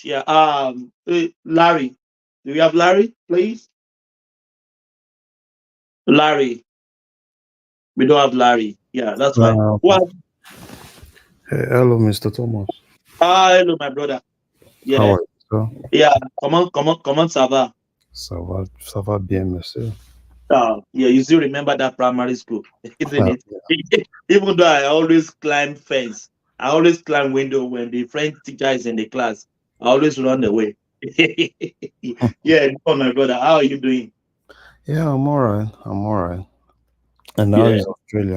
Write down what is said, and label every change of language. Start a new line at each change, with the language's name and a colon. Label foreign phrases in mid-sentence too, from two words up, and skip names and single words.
English: Yeah, Larry, do we have Larry, please? Larry, we don't have Larry. Yeah, that's fine. Well, hello, Mr. Thomas. Hello, my brother. Yeah. How are you, sir? Yeah, come on,
French: Sava. Sava bien, monsieur.
English: Yeah, you still remember that primary school, isn't it? Yeah. Even though I always climb fence, I always climb window when the French teacher is in the class. I always run away. Yeah, my brother, how are you doing? Yeah, I'm all right. And how is Australia?